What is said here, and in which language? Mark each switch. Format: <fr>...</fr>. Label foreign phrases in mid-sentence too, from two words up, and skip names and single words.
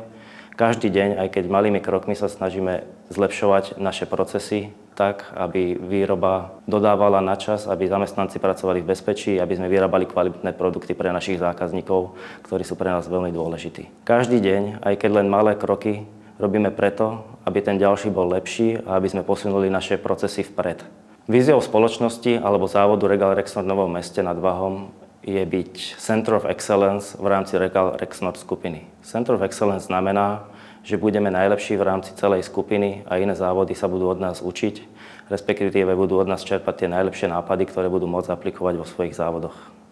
<sk>Každý deň, aj keď malými krokmi sa snažíme zlepšovať naše procesy tak, aby výroba dodávala na čas, aby zamestnanci pracovali v bezpečí, aby sme vyrábali kvalitné produkty pre našich zákazníkov, ktorí sú pre nás veľmi dôležití. Každý deň, aj keď len malé kroky, robíme preto, aby ten ďalší bol lepší a aby sme posunuli naše procesy vpred. Víziou spoločnosti alebo závodu Regal Rexnord v Novom Meste nad Váhom je byť</sk> <en>Center of Excellence</en> <sk>v rámci Regal Rexnord skupiny.</sk> <en>Center of Excellence</en> <sk>znamená, že budeme najlepší v rámci celej skupiny a iné závody sa budú od nás učiť, respektíve budú od nás čerpať tie najlepšie nápady, ktoré budú môcť aplikovať vo svojich závodoch.</sk>